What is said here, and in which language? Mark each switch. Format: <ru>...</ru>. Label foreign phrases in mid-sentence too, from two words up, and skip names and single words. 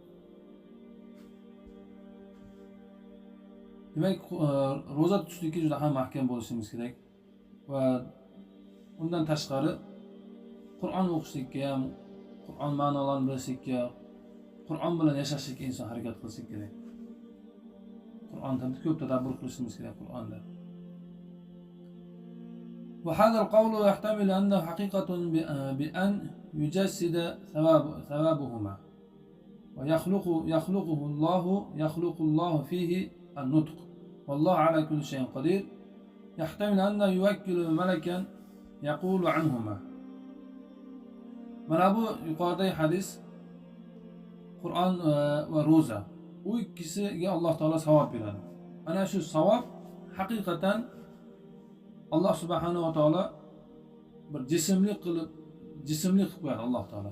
<uz>Demak, ro'za tutishlikka juda ham mahkam bo'lishimiz kerak va undan tashqari Qur'on o'qishlikka ham, Qur'on ma'nolarini bilishlikka, Qur'on bilan yashashlikka inson harakat qilishi kerak. Qur'onda ko'p tadabbur qilishimiz kerak Qur'onda.</uz> <ar>وهذا القول يحتمل أنه حقيقة بأن يجسد ثوابهما يخلق الله فيه النطق والله على كل شيء قدير يحتمل أن يوكل ملكا يقول عنهما.</ar> <uz>Mana bu yuqoridagi hadis Qur'on va ro'za. U ikkisiga Alloh taolo savob beradi. Ana shu savob haqiqatan</uz> <ar>الله سبحانه وتعالى</ar> <uz>bir jismli qilib qo'yadi Alloh taolo.</uz>